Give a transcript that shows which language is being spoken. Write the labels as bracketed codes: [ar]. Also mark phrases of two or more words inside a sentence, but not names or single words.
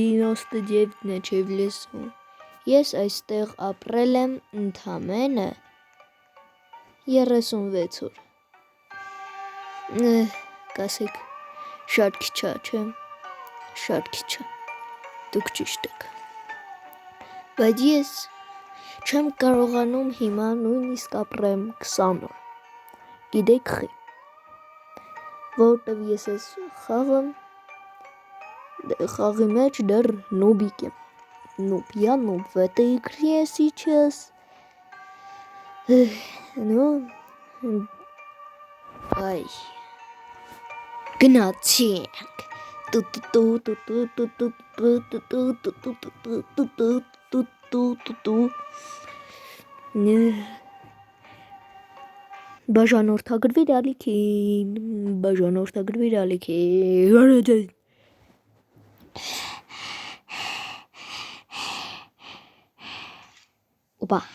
[hy] 99-ն է չև լսում։ Ես այստեղ ապրել եմ ընդամենը 36 օր։ Կասեք, շատ քիչ է, չէ՞։ Շատ քիչ է։ Դուք ճիշտ եք։ Բայց ես չեմ կարողանում հիմա նույնիսկ ապրեմ 20 օր։ Գիտեք խի, որտև ես այս խաղի մեջ դեռ նուբիկ եմ։ [ru] Нуб, я нуб в этой игре сейчас. Ну, ай. Гнатик. [hy] Բաժանորդագրվիր ալիքին, բաժանորդագրվիր ալիքին։ Opa.